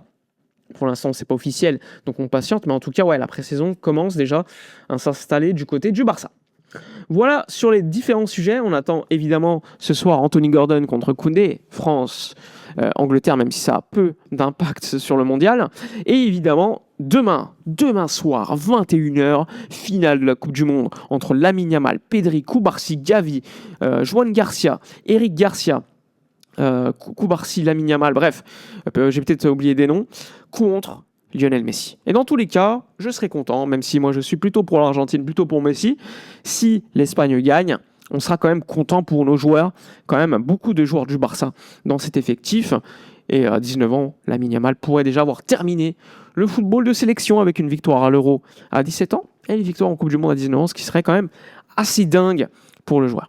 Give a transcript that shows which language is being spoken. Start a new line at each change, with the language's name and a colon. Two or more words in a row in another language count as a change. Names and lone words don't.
French: Pour l'instant, c'est pas officiel, donc on patiente. Mais en tout cas, la pré-saison commence déjà à s'installer du côté du Barça. Voilà sur les différents sujets. On attend évidemment ce soir Anthony Gordon contre Koundé, France, Angleterre, même si ça a peu d'impact sur le mondial. Et évidemment, demain soir, 21h, finale de la Coupe du Monde entre Lamine Yamal, Pedri, Koubarsi, Gavi, Joan Garcia, Eric Garcia, Koubarsi, Lamine Yamal, bref, j'ai peut-être oublié des noms, contre Lionel Messi. Et dans tous les cas, je serai content, même si moi je suis plutôt pour l'Argentine, plutôt pour Messi. Si l'Espagne gagne, on sera quand même content pour nos joueurs, quand même beaucoup de joueurs du Barça dans cet effectif. Et à 19 ans, Lamine Yamal pourrait déjà avoir terminé le football de sélection avec une victoire à l'Euro à 17 ans et une victoire en Coupe du Monde à 19 ans, ce qui serait quand même assez dingue pour le joueur.